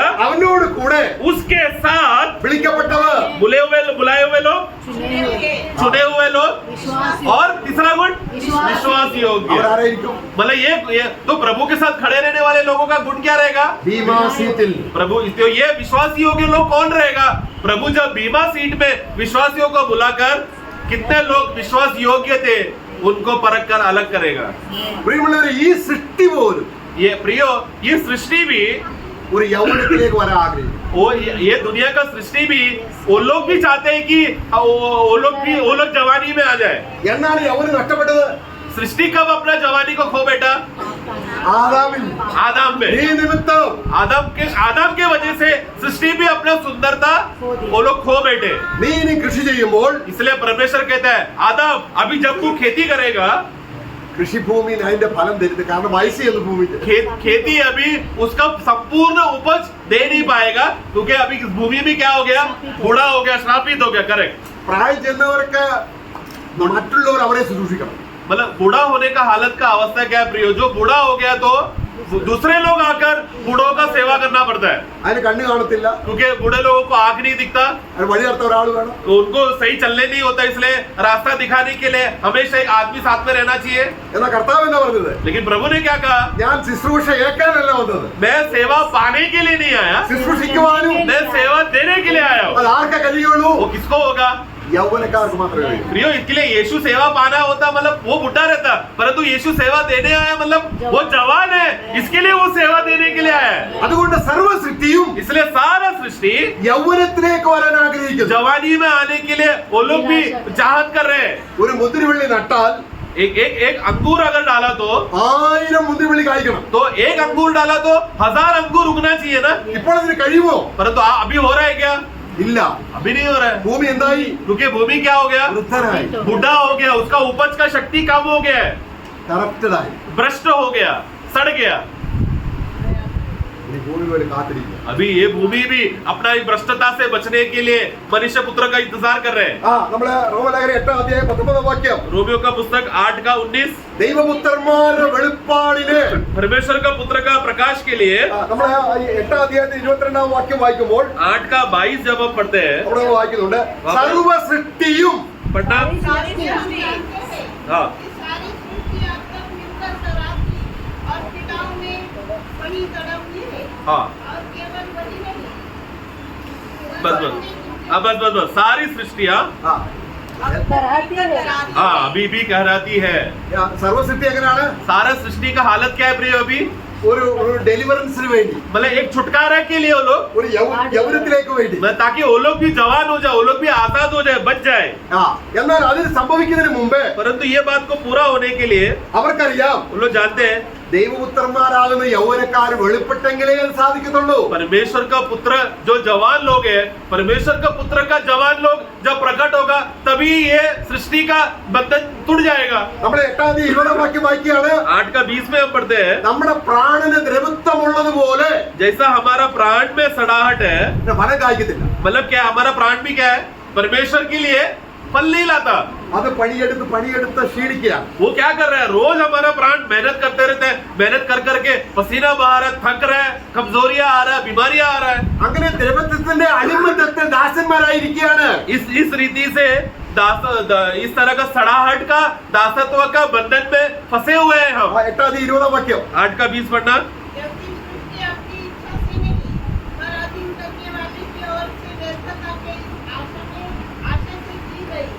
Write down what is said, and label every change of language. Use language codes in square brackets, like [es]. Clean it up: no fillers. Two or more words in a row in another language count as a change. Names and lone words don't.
[ml] അവനോട് കൂടെ [hi] उसके साथ [ml] വിളിക്കപ്പെട്ടവർ, [hi] बुलाए हुए लोग, चुने हुए लोग, विश्वास और तीसरा गुण विश्वास विश्वास [ml] അവർ [hi] योग्य। [ml] ആരായിരിക്കും? [hi] मतलब ये तो प्रभु के साथ खड़े रहने वाले लोगों का गुण क्या रहेगा, [ml] ഭീമാ സീറ്റിൽ [hi] प्रभु। तो ये विश्वास योग्य लोग कौन रहेगा, प्रभु जब बीमा सीट में विश्वासियों को बुलाकर कितने लोग विश्वास योग्य थे उनको परख कर अलग करेगा। [ml] പ്രിയമുള്ളവരെ, ഈ സൃഷ്ടി പോലും [hi] ये प्रियो, ये सृष्टि भी, [ml] ഒരു യൗവനത്തിലേക്ക് വരാൻ ആഗ്രഹിക്കും. [hi] ये दुनिया का सृष्टि भी, वो लोग भी चाहते हैं कि वो लोग जवानी में आ जाए। [ml] എന്നാണ് യൗവനം നഷ്ടപ്പെട്ടത്? [hi] सृष्टि कब अपना जवानी को खो बैठा, [ml] ആദാമിൽ. [hi] आदम में। [ml] നീ നിമിത്തം [hi] आदम के वजह से सृष्टि भी अपना सुंदरता वो लोग खो बैठे। [ml] നീ ഇനി കൃഷി ചെയ്യുമ്പോൾ [hi] इसलिए परमेश्वर कहता है, आदम अभी जब तू खेती करेगा, [ml] കൃഷിഭൂമി അതിന്റെ ഫലം തരുന്നത്, കാരണം വയസ്സ് ചെയ്യുന്ന ഭൂമിക്ക്. [hi] खेती अभी उसका संपूर्ण उपज दे नहीं पाएगा, क्योंकि अभी इस भूमि में क्या हो गया, बूढ़ा हो गया, श्रापित हो गया। करेक्ट। [ml] പ്രായം ചെന്നവർക്ക് മറ്റുള്ളവർ അവരെ ശുശ്രൂഷിക്കണം. [hi] मतलब बूढ़ा होने का हालत का अवस्था क्या है प्रियो, जो बूढ़ा हो गया तो दूसरे लोग आकर बूढ़ों का सेवा करना पड़ता है, [ml] അതിന് കണ്ണ് കാണത്തില്ല, [hi] क्योंकि बूढ़े लोगों को आंख नहीं दिखता, [ml] അത് വഴി നടത്ത ഒരാൾ വേണം. [hi] तो उनको सही चलने नहीं होता, इसलिए रास्ता दिखाने के लिए हमेशा एक आदमी साथ में रहना चाहिए। [ml] എന്നാ കർത്താവ് എന്താ പറഞ്ഞത്? [hi] लेकिन प्रभु ने क्या कहा, [ml] ഞാൻ ശുശ്രൂഷ ഏൽക്കാനല്ല വന്നത്, [hi] मैं सेवा पाने के लिए नहीं आया, [ml] ശുശ്രൂഷിക്കുവാനും. [hi] मैं सेवा देने के लिए आया हूँ। [ml] അത് ആർക്കെ കഴിയുള്ളൂ? [hi] वो किसको होगा, [ml] യൗവനക്കാർക്ക് മാത്രമേ കഴിയൂ. [hi] प्रियो। इसके लिए यीशु सेवा पाना होता, मतलब वो बुढ़ा रहता, परंतु यीशु सेवा देने आया, मतलब वो जवान है, इसके लिए वो सेवा देने के लिए आया है। [ml] അതുകൊണ്ട് സർവ്വ സൃഷ്ടിയും [hi] इसलिए सारा सृष्टि [ml] യൗവനത്തിലേക്ക് വരാൻ ആഗ്രഹിക്കുന്നു. [hi] जवानी में आने के लिए वो लोग भी चाहत कर रहे हैं। [ml] ഒരു മുന്തിരിവള്ളി നട്ടാൽ [hi] एक अंगूर अगर डाला तो [ml] 1000 മുന്തിരിവള്ളി കായ്ക്കണം. [hi] एक अंगूर डाला तो 1000 अंगूर उगना चाहिए ना, [ml] ഇപ്പോൾ അതിന് കഴിയുമോ? [hi] परंतु अभी हो रहा है क्या, [ml] ഇല്ല. [hi] अभी नहीं हो रहा है, [ml] ഭൂമി എന്തായി? [hi] क्योंकि भूमि क्या हो गया, [ml] വൃദ്ധനായി, [hi] बूढ़ा हो गया, उसका उपज का शक्ति कम हो गया है, [ml] കറപ്റ്റഡായി. [hi] भ्रष्ट हो गया, सड़ गया। [ml] ഇനി ഭൂമി വേണ്ടി കാത്തിരിക്കുക. [hi] अभी ये भूमि भी अपना इस भ्रष्टता से बचने के लिए मनुष्य पुत्र का इंतजार कर रहे हैं। [ml] നമ്മള് റോമലേഖനം 8 അധ്യായം 19 വാക്യം, [hi] रोमियो का पुस्तक 8 का 19, [ml] ദൈവപുത്രന്മാരുടെ വെളിപ്പാടിന് [hi] परमेश्वर का पुत्र का प्रकाश के लिए। [ml] നമ്മള് 8 അധ്യായത്തിൽ 22 വാക്യം വായിക്കുമ്പോൾ [hi] 8 का 22 जब हम पढ़ते हैं, [ml] അവിടെ വായിക്കുന്നുണ്ട്, സർവ്വ സൃഷ്ടിയും [hi] पढ़ना, सारी सृष्टि हाँ, सारी सृष्टि अब तक मिलकर तरापी और पिताओं में वही तड़पती है हाँ, और केवल वही नहीं। बस सारी सृष्टियाँ ആ, कराती है। हाँ अभी भी कहराती है। [ml] സർവ്വ സൃഷ്ടി എങ്ങനെയാണ്? [hi] सारा सृष्टि का हालत क्या है प्रिय, अभी [ml] ഒരു ഡെലിവറൻസിന് വേണ്ടി, [hi] मतलब एक छुटकारा के लिए वो लोग, [ml] ഒരു യൗവനത്തിലേക്ക് വേണ്ടി. [hi] ताकि वो लोग भी जवान हो जाए, वो लोग भी आजाद हो जाए, बच जाए। [ml] എന്നാൽ അതിന് സംഭവിക്കുന്നതിന് മുമ്പേ [hi] परंतु ये बात को पूरा होने के लिए [ml] അവർക്കറിയാം, [hi] वो लोग जानते हैं, [ml] ദൈവപുത്രന്മാരാകുന്ന യൗവനക്കാർ വെളിപ്പെട്ടെങ്കിലേ അത് സാധിക്കത്തുള്ളൂ. [hi] परमेश्वर का पुत्र जो जवान लोग है, परमेश्वर का पुत्र का जवान लोग जब प्रकट होगा तभी ये सृष्टि का बंधन टूट जाएगा। [ml] നമ്മുടെ 8 അധ്യായം 20 വാക്യം വായിക്കുകയാണ്, [hi] 8 का 20 में हम पढ़ते हैं, [ml] നമ്മുടെ പ്രാണന് ദ്രവത്വമുള്ളതുപോലെ [hi] जैसा हमारा प्राण में सड़ाहट है, [ml] ഫലം കായ്ക്കത്തില്ല. [hi] मतलब क्या हमारा प्राण भी क्या है, परमेश्वर के लिए फल नहीं लाता। [ml] അത് പണിയെടുത്ത് ക്ഷീണിക്കുക. [hi] वो क्या कर रहा है, रोज हमारा प्राण मेहनत करते रहते हैं, मेहनत कर करके पसीना बहा रहा है, थक रहा है, कमजोरियां आ रहा है, बीमारियां आ रहा है। [ml] അങ്ങനെ ദ്രവത്വത്തിന്റെ അടിമത്തത്തിൽ ദാസന്മാരായിരിക്കുകയാണ്. [hi] इस रीति से इस तरह का सड़ाहट का दासत्व का बंधन में फंसे हुए हैं हम। [ml] 8 അധ്യായം 20 വാക്യം, [hi] 8 का 20 पढ़ना, जबकि सृष्टि अपनी इच्छा से नहीं पर अधीन करने वाले की ओर से व्यर्थता के आशा से की गई।